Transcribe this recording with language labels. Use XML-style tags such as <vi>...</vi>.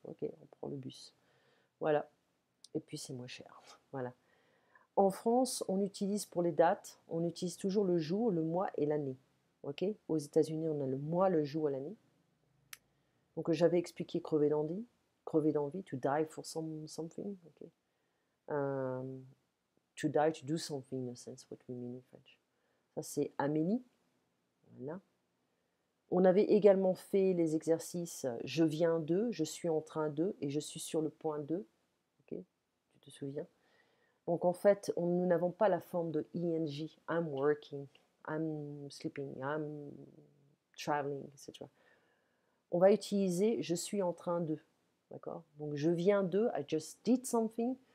<fr>Ok, on prend le bus. Voilà. Et puis c'est moins cher. Voilà. En France, on utilise pour les dates, on utilise toujours le jour, le mois et l'année. Ok. Aux États-Unis, on a le mois, le jour et l'année. Donc j'avais expliqué crever d'envie,</fr> <en>to die for something. Okay. To die, to do something, in a sense, what we mean in French.</en> <fr>Ça, c'est Amélie. Voilà. On avait également fait les exercices je viens de, je suis en train de et je suis sur le point de. Okay. Tu te souviens? Donc en fait, nous n'avons pas la forme de ing.</fr> <en>I'm working, I'm sleeping, I'm traveling, etc.</en> <fr>On va utiliser je suis en train de. D'accord? Donc je viens de,</fr> <en>I just did something.</en>